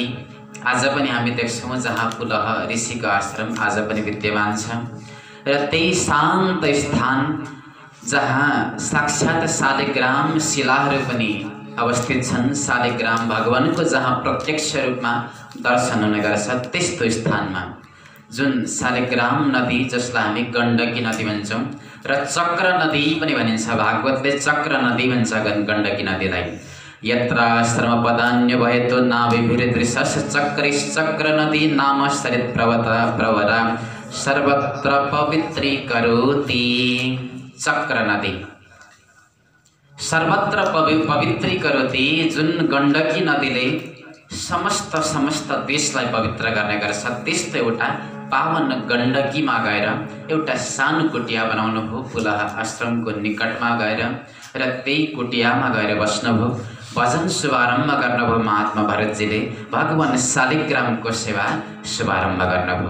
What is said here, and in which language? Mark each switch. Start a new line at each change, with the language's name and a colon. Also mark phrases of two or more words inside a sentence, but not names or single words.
Nepali: आज पनि हामी देख्छौँ जहाँ पुलह ऋषिको आश्रम आज पनि विद्यमान छ र त्यही शान्त स्थान जहाँ साक्षात शालिग्राम शिलाहरू पनि अवस्थित छन्। शालिग्राम भगवानको जहाँ प्रत्यक्ष रूपमा दर्शन हुने गर्छ त्यस्तो स्थानमा जुन शालिग्राम नदी, जसलाई हामी गण्डकी नदी भन्छौँ र चक्र नदी पनि भनिन्छ। भागवतले चक्र नदी भन्छ गण्डकी नदीलाई।
Sanskrit: यत्र श्रमपदान्य भयतो नाभिभिर्दृशस् चक्रिश्चक्र नदी नाम सरित प्रवरा सर्वत्र पवित्रीकरोति। चक्र नदी सर्वत्र पवित्रीकरोति,
Nepali: जुन गण्डकी नदीले समस्त देशलाई पवित्र गर्ने गर्छ। त्यस्तो एउटा पावन गण्डकीमा गएर एउटा सानो कुटिया बनाउनु भयो पुलह आश्रमको निकटमा गएर र त्यही कुटियामा गएर बस्नुभयो। भजन शुभारम्भ गर्नुभयो महात्मा भरतजीले। भगवान शालिग्रामको सेवा शुभारम्भ गर्नुभयो।